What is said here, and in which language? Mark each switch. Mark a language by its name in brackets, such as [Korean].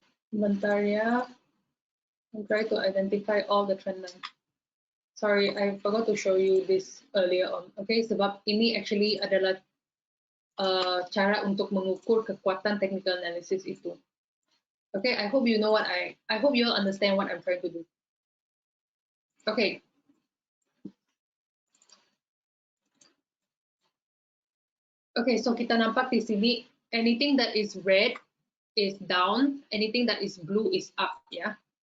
[Malay] bentar ya, [English] I'm trying to identify all the trend line. Sorry, I forgot to show you this earlier on. [Malay] Okay, sebab ini actually adalah cara untuk mengukur kekuatan technical analysis itu. [English] Okay, I hope you know what I hope you understand what I'm trying to do. Okay. Okay, so [Malay] kita nampak di sini [English] anything that is red is down, anything that is blue is up, ya.